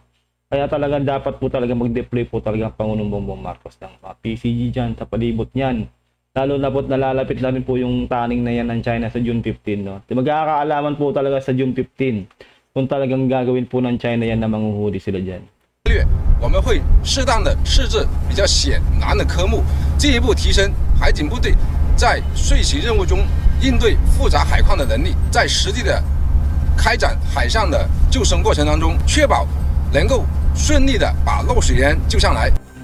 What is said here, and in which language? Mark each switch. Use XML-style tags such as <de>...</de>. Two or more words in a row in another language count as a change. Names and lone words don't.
<tl>Kaya talaga dapat po talaga mag-deploy po talaga ang Pangulong Bongbong Marcos ng mga PCG dyan sa palibot niyan. Lalo na po nalalapit na rin po yung taning na yan ng China sa June 15, no? Magkakaalaman po talaga sa June 15 kung talagang gagawin po ng China yan na manghuhuli sila dyan.</tl> <zh>我们会适当的设置比较险难的科目，进一步提升海警部队在遂行任务中应对复杂海况的能力，在实际的开展海上的救生过程当中，确保能够顺利的把落水员救上来。</zh>